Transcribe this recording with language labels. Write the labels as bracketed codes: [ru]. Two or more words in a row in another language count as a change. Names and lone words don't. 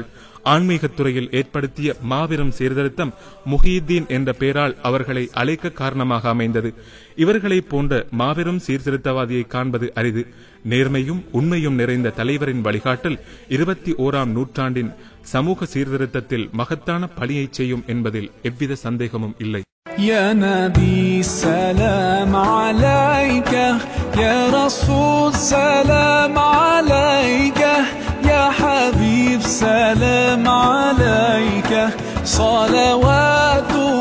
[ta] ஆன்மீகத் துறையில் ஏற்படுத்திய மாபெரும் சீர்திருத்தம் முஹியுத்தீன் என்ற பெயரால் அவர்களை அழைக்க காரணமாக அமைந்தது. இவர்களை போன்ற மாபெரும் சீர்திருத்தவாதியை காண்பது அரிது. நேர்மையும் உண்மையும் நிறைந்த தலைவரின் வழிகாட்டல் 21ஆம் நூற்றாண்டின் சமூக சீர்திருத்தத்தில் மகத்தான பணியை செய்யும் என்பதில் எவ்வித சந்தேகமும் இல்லை. [ar] يا نبي سلام عليك يا رسول سلام عليك يا حبيب سلام عليك صلوات